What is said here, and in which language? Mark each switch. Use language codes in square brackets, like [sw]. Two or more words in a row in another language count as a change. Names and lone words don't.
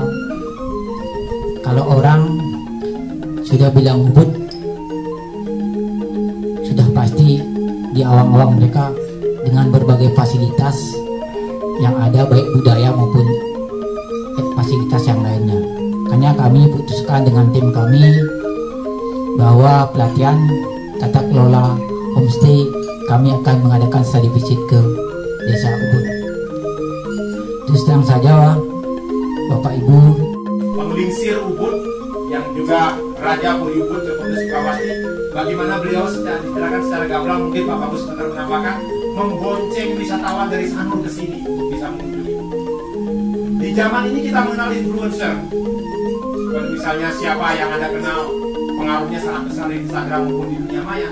[id] Kalau orang sudah bilang Ubud, sudah pasti di awang-awang mereka dengan berbagai fasilitas yang ada, baik budaya maupun fasilitas yang lainnya. Makanya kami putuskan dengan tim kami bahwa pelatihan tata kelola homestay kami akan mengadakan [en] study visit [id] ke Desa Ubud. Terus terang saja Bapak Ibu, Penglingsir Ubud yang juga Raja Puri Ubud Cokondo Sukawati, bagaimana beliau secara diterangkan secara gamblang, mungkin Pak Bagus benar menambahkan, membonceng wisatawan dari Sanur ke sini untuk bisa mengunjungi. Di zaman ini kita mengenal influencer, misalnya siapa yang Anda kenal pengaruhnya sangat besar di Instagram maupun di dunia maya.